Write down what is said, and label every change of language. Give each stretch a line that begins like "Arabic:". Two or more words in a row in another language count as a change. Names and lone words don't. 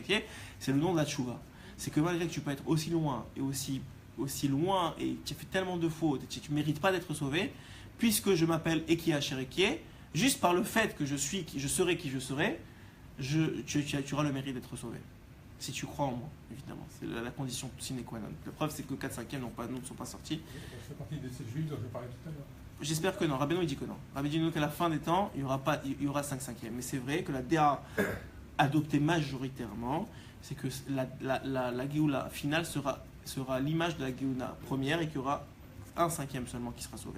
French: C'est le nom de la Tchouva. C'est que malgré que tu peux être aussi loin et aussi loin et tu fais tellement de fautes et tu ne mérites pas d'être sauvé, puisque je m'appelle
Hebrew: Eki Hacher,
French: juste par le fait que je serai qui je serai, tu auras le mérite d'être sauvé. Si tu crois en moi, évidemment. C'est la condition
Latin: sine qua non.
French: La preuve, c'est que 4/5 ne sont pas sortis. C'est partie de ces juifs dont je parlais tout à l'heure. J'espère que non. Rabbeinu, il dit que non. Rabbeinu dit qu'à la fin des temps, il y aura 5/5. Mais c'est vrai que la DA adoptée majoritairement, c'est que la Géoula finale sera l'image de la Géoula première et qu'il y aura 1/5 seulement qui sera sauvé.